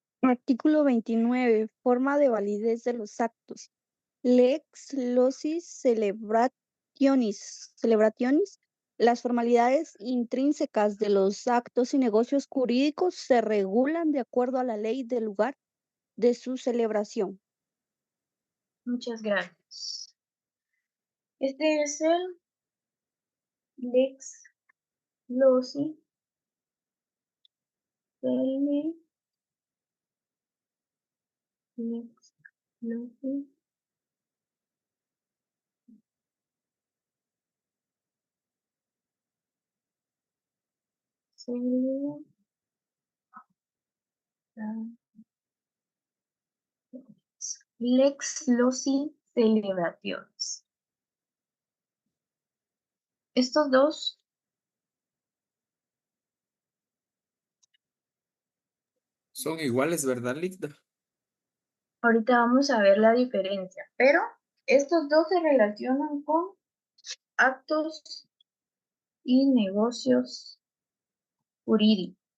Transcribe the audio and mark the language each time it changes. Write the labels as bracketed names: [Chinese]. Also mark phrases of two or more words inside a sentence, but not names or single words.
[Spanish] Artículo 29. Forma de validez de los actos. [Latin] Lex loci celebrationis. [Spanish] Las formalidades intrínsecas de los actos y negocios jurídicos se regulan de acuerdo a la ley del lugar de su celebración. Muchas gracias. Este es el [Latin] lex loci lex loci Lex loci celebrationis. [Spanish] Estos dos Son iguales, ¿verdad, Ligda? ahorita vamos a ver la diferencia, pero estos dos se relacionan con actos y negocios jurídicos.